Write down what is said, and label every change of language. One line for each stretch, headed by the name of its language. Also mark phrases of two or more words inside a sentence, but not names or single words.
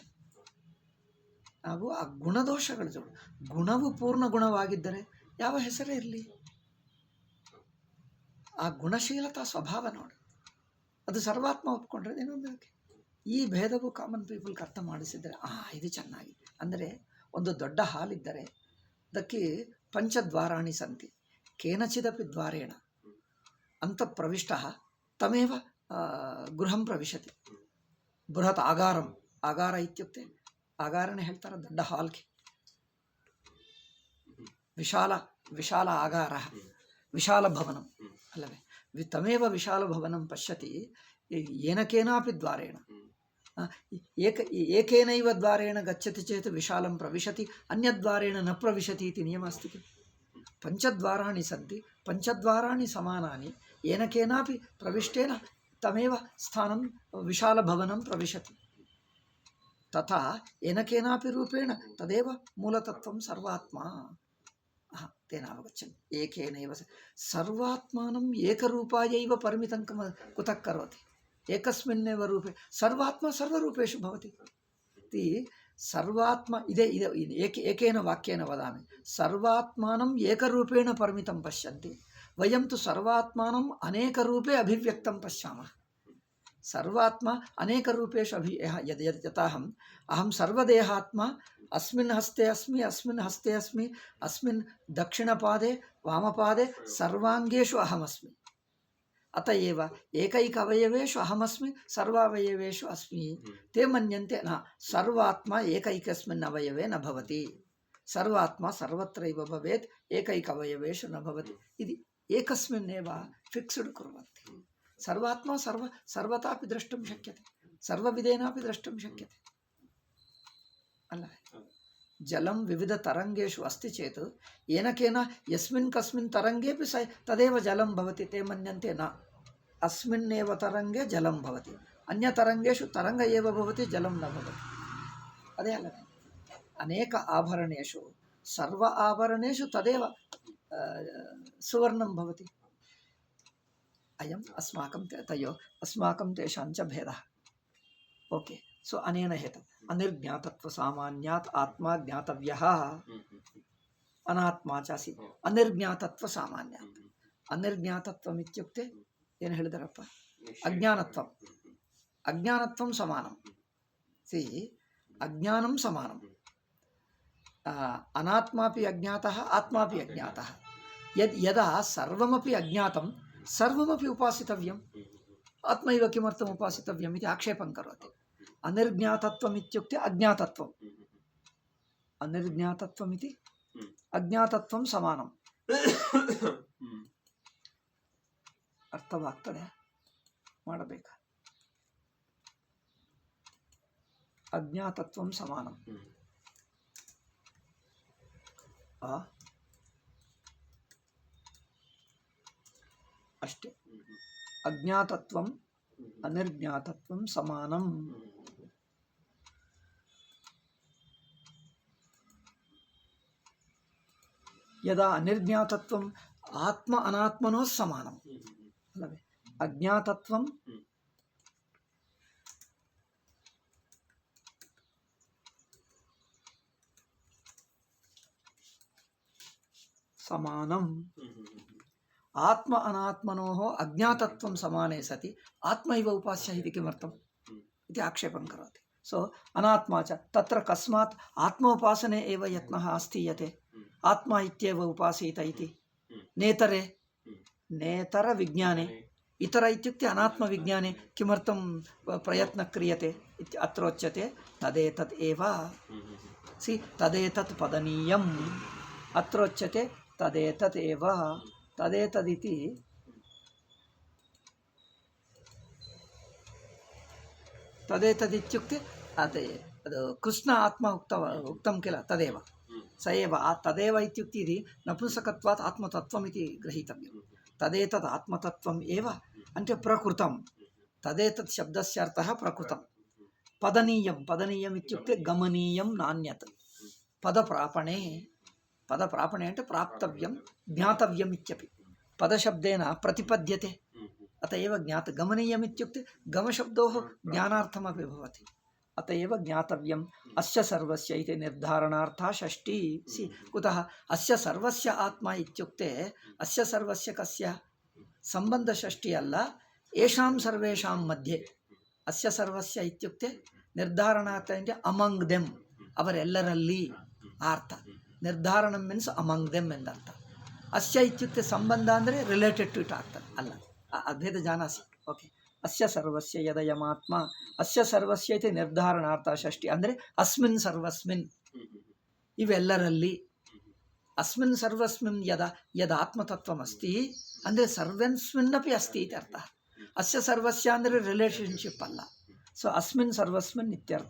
Kannada: ನಾವು ಆ ಗುಣದೋಷಗಳ ಜೋಡು, ಗುಣವು ಪೂರ್ಣ ಗುಣವಾಗಿದ್ದರೆ ಯಾವ ಹೆಸರೇ ಇರಲಿ, ಆ ಗುಣಶೀಲತಾ ಸ್ವಭಾವ ನೋಡಿ, ಅದು ಸರ್ವಾತ್ಮ ಒಪ್ಕೊಂಡ್ರೆ ಏನೊಂದಕ್ಕೆ. ಈ ಭೇದವು
English: common people
Kannada: ಅರ್ಥ ಮಾಡಿಸಿದರೆ ಇದು ಚೆನ್ನಾಗಿ. ಅಂದರೆ ಒಂದು ದೊಡ್ಡ ಹಾಲಿದ್ದರೆ ಅದಕ್ಕೆ
Sanskrit: ಪಂಚದ್ವಾರಾಣಿ ಸಂತಿ, ಕೇನಚಿದಪಿ ದ್ವಾರೇಣ ಅಂತ ಪ್ರವಿಷ್ಟ ತಮೇವ ಗೃಹಂ ಪ್ರವಿಶತಿ. ಬೃಹತ್ ಆಗಾರಂ, ಆಗಾರ ಇತ್ಯುಕ್ತೆ
Kannada: ಆಗಾರನೇ ಹೇಳ್ತಾರೆ ದೊಡ್ಡ ಹಾಲ್ಗೆ.
Sanskrit: ವಿಶಾಲ ಆಗಾರ, ವಿಶಾಲ ಭವನಂ ಅಲ್ಲವೇ. ತಮೇವ ವಿಶಾಲ ಭವನಂ ಪಶ್ಯತಿ ಏನಕೇನಾಪಿ ದ್ವಾರೇಣ. ಏಕೇನೈವ ದ್ವಾರೇಣ ಗಚ್ಚತಿ ಚೇತ್ ವಿಶಾಲಂ ಪ್ರವಿಶತಿ, ಅನ್ಯದ್ವಾರೇಣ ನ ಪ್ರವಿಶತಿ ಇತಿ ನಿಯಮ ಅಸ್ತಿ. ಪಂಚದ್ವಾರಾಣಿ ಸಂತಿ, ಪಂಚದ್ವಾರಾಣಿ ಸಮಾನಾನಿ, ಏನಕೇನಾಪಿ ಪ್ರವಿಷ್ಟೇನ ತಮೇವ ಸ್ಥಾನಂ ವಿಶಾಲ ಭವನಂ ಪ್ರವಿಶತಿ. ತಥಾ ಏನಕೇನಾಪಿ ರೂಪೇಣ ತದೇವ ಮೂಲತತ್ವಂ ಸರ್ವಾತ್ಮ ತೇನಾವಗಚ್ಚನ್. ಏಕೇನೈವ ಸರ್ವಾತ್ಮಾನಂ ಏಕರೂಪಾಯೈವ ಪರಿಮಿತಂ ಕುತಃ ಕರೋತಿ. ಏಕಸ್ಮಿನ್ನೇವ ರೂಪೇ ಸರ್ವಾತ್ಮ ಸರ್ವರೂಪೇಷು ಭವತಿ. ಸರ್ವಾತ್ಮ ಇದೇ ಏಕೇನ ವಾಕ್ಯೇನ ವದಾಮಿ. ಸರ್ವಾತ್ಮಾನಂ ಏಕರೂಪೇಣ ಪರಿಮಿತಂ ಪಶ್ಯಂತಿ, ವಯಂ ತು ಸರ್ವಾತ್ಮಾನಂ ಅನೇಕ ರೂಪೇ ಅಭಿವ್ಯಕ್ತಂ ಪಶ್ಯಾಮಃ. ಸರ್ವಾತ್ಮ ಅನೇಕ ರೂಪೇಷು ಯಥಾಹಂ ಅಹಂ ಸರ್ವದೇಹಾತ್ಮ, ಅಸ್ಮಿನ್ ಹಸ್ತೆ ಅಸ್ಮಿ, ಅಸ್ಮಿನ್ ಹಸ್ತೆ ಅಸ್ಮಿ, ಅಸ್ಮಿನ್ ದಕ್ಷಿಣಪಾದೆ ವಾಮಪಾದೆ ಸರ್ವಾಂಗೇಷು ಅಹಮಸ್ಮಿ. ಅತಏವ ಏಕೈಕ ಅವಯವೇಷು ಅಹಮಸ್ಮಿ, ಸರ್ವಾವಯವೇಷು ಅಸ್ಮಿ. ತೇ ಮನ್ಯಂತೆ ನ ಸರ್ವಾತ್ಮ ಏಕೈಕಸ್ಮಿನ್ ಅವಯವೇ ನ ಭವತಿ. ಸರ್ವಾತ್ಮ ಸರ್ವತ್ರೈವ ಭವೇತ್, ಏಕೈಕ ಅವಯವೇಷು ನ ಭವತಿ. ಇದು ಏಕಸ್ಮಿನ್ನೇವ ಫಿಕ್ಸ್ಡ್ ಕುರ್ವಂತಿ. ಸರ್ವಾತ್ಮ ಸರ್ವತಾಪಿ ದ್ರಷ್ಟುಂ ಶಕ್ಯತೆ, ಸರ್ವವಿಧೇನಾಪಿ ದ್ರಷ್ಟುಂ ಶಕ್ಯತೆ ಅಲ್ಲ. ಜಲಂ ವಿವಿಧ ತರಂಗೇಶು ಅಸ್ತಿ ಚೇತ್ ಏನಕೇನ ಯಸ್ಮಿನ್ ಕಸ್ಮಿನ್ ತರಂಗೇಪಿ ತದೇವ ಜಲಂ ಭವತಿ. ತೇ ಮನ್ಯಂತೆ ನ ಅಸ್ಮಿನ್ನೇವ ತರಂಗೆ ಜಲಂ ಭವತಿ, ಅನ್ಯ ತರಂಗೇಶು ತರಂಗ ಏವ ಭವತಿ, ಜಲಂ ನ ಭವತಿ.
Kannada: ಅದೇ ಅಲ್ಲ,
Sanskrit: ಅನೇಕ ಆಭರಣೇಶು ಸರ್ವ ಆಭರಣೇಶು ತದೇವ ಸುವರ್ಣಂ ಭವತಿ. ಅಯಂ ಅಸ್ಮಾಕಂ ತಯೋ ಅಸ್ಮಾಕಂ ತೇಷಾಂಚ ಭೇದ.
English: okay, so
Sanskrit: ಅನೇನ ಹೇತ ಅನಿರ್ಜ್ಞಾತತ್ವ ಸಾಮಾನ್ಯಾತ್ ಆತ್ಮ ಜ್ಞಾತವ್ಯಃ ಅನಾತ್ಮ ಚಾಸಿ. ಅನಿರ್ಜ್ಞಾತತ್ವ ಸಾಮಾನ್ಯಾತ್.
Kannada: ಅನಿರ್ಜ್ಞಾತತ್ವಮಿತ್ಯುಕ್ತೆ ಏನು ಹೇಳಿದಾರಪ್ಪ?
Sanskrit: ಅಜ್ಞಾನತ್ವಂ ಅಜ್ಞಾನತ್ವಂ ಸಮಾನಂ. ಸಿ ಅಜ್ಞಾನಂ ಸಮಾನಂ. ಅನಾತ್ಮಾಪಿ ಅಜ್ಞಾತಃ ಆತ್ಮಾಪಿ ಅಜ್ಞಾತಃ. ಯದಾ ಸರ್ವಮಪಿ ಅಜ್ಞಾತಂ ಸರ್ವಮಪಿ ಉಪಾಸಿತವ್ಯಂ. ಆತ್ಮೈವ ಕಿಮರ್ಥಂ ಉಪಾಸಿತವ್ಯಂ ಇತಿ ಆಕ್ಷೇಪಂ ಕರೋತಿ. ಅನಿರ್ಜ್ಞಾತತ್ವಂ ಇತ್ಯುಕ್ತೆ ಅಜ್ಞಾತತ್ವಂ. ಅನಿರ್ಜ್ಞಾತತ್ವಂ ಇತಿ ಅಜ್ಞಾತತ್ವಂ ಸಮಾನಂ.
Kannada: ಅರ್ಥವಾಗ್ತದೆ, ಮಾಡಬೇಕಾ?
Sanskrit: ಅಜ್ಞಾತತ್ವಂ ಸಮಾನಂ.
Kannada: ಅಷ್ಟೇ.
Sanskrit: ಅಜ್ಞಾತತ್ವಂ ಅನಿರ್ಜ್ಞಾತತ್ವಂ ಸಮಾನಂ. ಯದಾ ಅನಿರ್ಜ್ಞಾತತ್ವಂ ಆತ್ಮ ಅನಾತ್ಮನೋ ಸಮಾನಂ ಅಲ್ಲವೇ? ಅಜ್ಞಾತತ್ವಂ ಸಮಾನಂ. ಆತ್ಮ ಅನಾತ್ಮನೋಃ ಅಜ್ಞಾತತ್ವಂ ಸಮಾನೇ ಸತಿ ಆತ್ಮೈವ ಉಪಾಸ್ಯ ಇತಿ ಕಿಮರ್ಥಂ ಇತಿ ಆಕ್ಷೇಪಂ ಕರೋತಿ. ಸೊ ಅನಾತ್ಮ ಚ ತತ್ರ ಕಸ್ಮಾತ್ ಆತ್ಮೋಪಾಸನೆ ಏವ ಯತ್ನಃ ಅಸ್ಥೀಯತೆ. ಆತ್ಮ ಇತ್ಯೇವ ಉಪಾಸೀತ ಇತಿ ನೇತರೆ ನೇತರ ವಿಜ್ಞಾನೆ. ಇತರ ಇತ್ಯುಕ್ತೆ ಅನಾತ್ಮ ವಿಜ್ಞಾನೆ ಕಿಮರ್ಥಂ ಪ್ರಯತ್ನ ಕ್ರಿಯತೆ ಇತಿ ಅತ್ರೋಚ್ಯತೆ. ತದೇತತ್ ಏವ. ಸಿ ತದೇತತ್ ಪದನೀಯಂ. ಅತ್ರೋಚ್ಯತೆ ತದೇತತ್ ಏವ. ತದೇತದಿತಿ ತದೇತದಿತ್ಯುಕ್ತೆ
Kannada: ಅದೇ ಅದು
Sanskrit: ಕೃಷ್ಣ ಆತ್ಮ ಉಕ್ತಂ ಕಿಲ ತದೇವ ಸ ಏವ. ತದೇವ ಇತ್ಯುಕ್ತಿ ಇದು ನಪುಂಸಕತ್ವಾತ್ ಆತ್ಮತತ್ವಂ ಇತಿ ಗ್ರಹೀತವ್ಯಂ. ತದೇತದ್ ಆತ್ಮತತ್ವಂ ಏವ అంటే ಪ್ರಕೃತಂ. ತದೇತತ್ ಶಬ್ದಸ್ಯ ಅರ್ಥಃ ಪ್ರಕೃತಂ. ಪದನೀಯಂ ಪದನೀಯಂ ಇತ್ಯುಕ್ತೆ ಗಮನೀಯಂ ನಾನ್ಯತ್. ಪದಪ್ರಾಪಣೆ ಪದಪ್ರಾಪಣೆ అంటే ಪ್ರಾಪ್ತವ್ಯಂ ಜ್ಞಾತವ್ಯಂ ಇತ್ಯಪಿ. ಪದಶಬ್ದೇನ ಪ್ರತಿಪದ್ಯತೆ ಅತ ಏವ ಜ್ಞಾತ. ಗಮನೀಯಂ ಇತ್ಯುಕ್ತೆ ಗಮಶಬ್ದೋಃ ಜ್ಞಾನಾರ್ಥಮಪಿ ಭವತಿ. ಅತ ಏವ ಜ್ಞಾತವ್ಯಂ. ಅಸ್ಯ ಸರ್ವಸ್ಯ ಇತಿ ನಿರ್ಧಾರಣಾರ್ಥ ಷಷ್ಠಿ. ಸಿ ಕುತಃ ಅಸ್ಯ ಸರ್ವಸ್ಯ ಆತ್ಮ ಇತ್ಯುಕ್ತೆ ಅಸ್ಯ ಸರ್ವಸ್ಯ ಕಸ್ಯ ಸಂಬಂಧ ಷಷ್ಠಿ ಅಲ್ಲ. ಏಷಾಂ ಸರ್ವೇಷಾಂ ಮಧ್ಯೆ. ಅಸ್ಯ ಸರ್ವಸ್ಯ ಇತ್ಯುಕ್ತೆ ನಿರ್ಧಾರಣಾರ್ಥ ಅಂದರೆ
English: among them,
Kannada: ಅವರೆಲ್ಲರಲ್ಲಿ ಅರ್ಥ.
English: ನಿರ್ಧಾರಣಂ means among them ಎಂದರ್ಥ.
Sanskrit: ಅಸ್ಯ ಇತ್ಯುಕ್ತೆ ಸಂಬಂಧ
Kannada: ಅಂದರೆ
English: related to it
Kannada: ಆಗ್ತದೆ ಅಲ್ಲ.
Sanskrit: ಅಭೇದ ಜಾನಾಸಿ. ಓಕೆ. ಅಸ್ಯ ಸರ್ವಸ್ಯ ಯದಯಮಾತ್ಮ ಅಸ್ಯ ಸರ್ವಸ್ಯ ಇತಿ ನಿರ್ಧಾರಣಾರ್ಥ ಷಷ್ಠಿ ಅಂದರೆ ಅಸ್ಮಿನ್ ಸರ್ವಸ್ಮಿನ್, ಇವೆಲ್ಲರಲ್ಲಿ. ಅಸ್ಮಿನ್ ಸರ್ವಸ್ಮಿನ್ ಯದಾತ್ಮತತ್ವಮಸ್ತಿ ಅಂದರೆ ಸರ್ವಸ್ಮಿನ್ನಪಿ ಅಸ್ತಿ ಇತಿ ಅರ್ಥ. ಅಸ್ಯ ಸರ್ವಸ್ಯ
Kannada: ಅಂದರೆ ರಿಲೇಷನ್ಶಿಪ್ ಅಲ್ಲ.
Sanskrit: ಸೊ ಅಸ್ಮಿನ್ ಸರ್ವಸ್ಮಿನ್ ಇತ್ಯರ್ಥ.